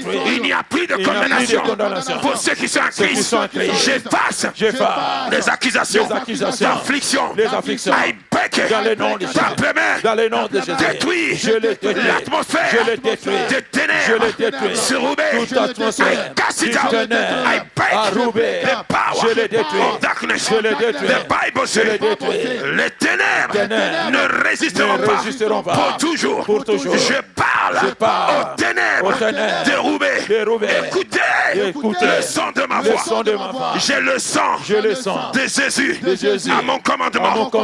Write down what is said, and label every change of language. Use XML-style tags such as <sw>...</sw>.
<fr>Il n'y a plus de condamnation pour ceux qui sont en Christ. J'efface les accusations d'affliction.</fr> <en>I break it.</en> <fr>Dans le nom de Jésus. Dans le nom de Jésus. Détruis l'atmosphère de ténèbres sur Roubaix. Toute atmosphère</fr> <en>I cast it out. I break the power of darkness. The Bible says</en> <fr>les ténèbres ne résisteront pas pour toujours. Je parle aux ténèbres de Roubaix. Écoutez le son de ma voix. J'ai le sang de Jésus à mon commandement.</fr>